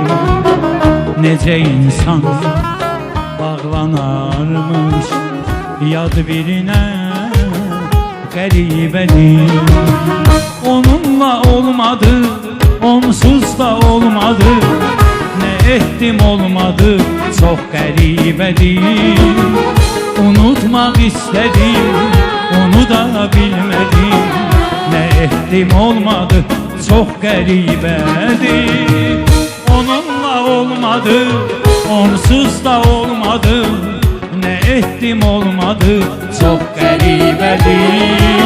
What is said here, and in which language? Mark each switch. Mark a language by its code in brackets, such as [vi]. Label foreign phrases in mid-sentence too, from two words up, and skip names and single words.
[az] Necə insan bağlanarmış yad birinə, qəribədir. Onunla olmadı, onsuz da olmadı. Nə etdim olmadı, çox qəribədir. [tr] Unutmaq istedim, onu da bilmedim. Ne ettim olmadı, çok qəribədir. [az] Onunla olmadı, onsuz da olmadı. [tr] Ne ettim olmadı, çok qəribədir.